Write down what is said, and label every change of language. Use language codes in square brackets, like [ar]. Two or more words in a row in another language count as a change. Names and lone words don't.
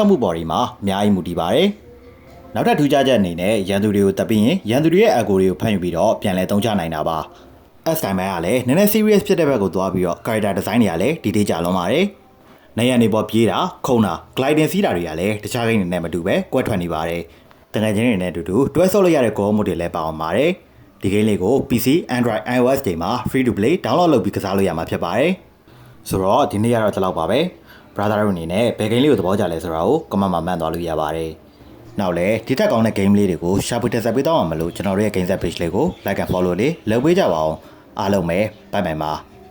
[my] မှုပေါ်တွေမှာအများကြီးမူတည်ပါတယ်။နောက်ထပ်ထူးခြားချက်အနေနဲ့ရန်သူတွေကိုတပ်ပြီးရင်ရန်သူတွေရဲ့ aggro တွေကိုဖမ်းယူပြီးတော့ပြန်လည်သုံးချနိုင်တာပါ။ [en] S time [my] ပိုင်းကလည်း နည်းနည်း serious ဖြစ်တဲ့ဘက်ကိုသွားပြီးတော့ [en] character design [my] တွေကလည်းဒီတေးကြလွန်ပါတယ်။နေရနေပေါ်ပြေးတာခုံတာ gliding စီးတာတွေကလည်းတခြားဂိ မ်းတွေနဲ့မတူပဲကွက်ထွက်နေပါတယ်။တကယ်ချင်းတွေနဲ့အတူတူတွဲဆော့လို့ရတဲ့ [en] goal mode [my] တွေလည်းပါအောင်ပါတယ်။ဒီဂိမ်းလေးကို PC, Android, iOS တွေမှာ [en] free to play download [my] လုပ်ပြီးကစားလို့ရမှာဖြစ်ပါတယ်။ဆိုတော့ဒီနေ့ကတော့ဒီလောက်ပါပဲ။ brother တို့အနေနဲ့ဘယ်ဂိမ်းလေးကိုသဘောကျလဲဆိုတာကို comment မှာမှတ်သွားလို့ရပါတယ်။နောက်လည်းဒီတက်ကောင်းတဲ့ game လေးတွေကိုရှာဖွေတက်ဆက်ပေးတော့မှာမလို့ကျွန်တော်တို့ရဲ့ [en] game set page [my] လေးကို [en] like and follow [my] လေးလုပ်ပေးကြပါအောင်။အားလုံးပဲဘိုင်ဘိုင်ပါ